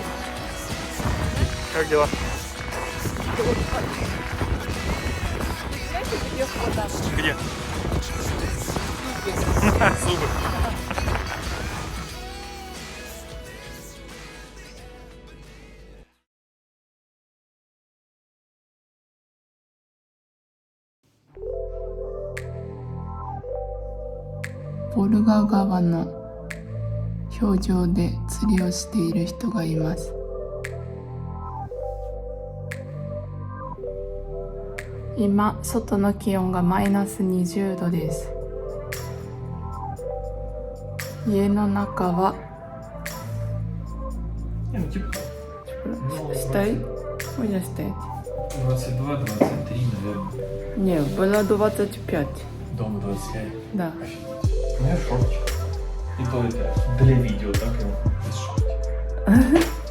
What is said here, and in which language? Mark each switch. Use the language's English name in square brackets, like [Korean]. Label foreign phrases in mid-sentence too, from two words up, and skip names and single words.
[Russian] Как дела? Где? Зубы. [Japanese] ボルガ川の氷上で釣りをしている人がいます。今外の気温がマイナス20度です。家の中は стоит? [Russian] Можно стоять? 22-23, наверное. Не, было 25. Дома 25. Да. У меня шортик. И то это для видео, так его без шортик.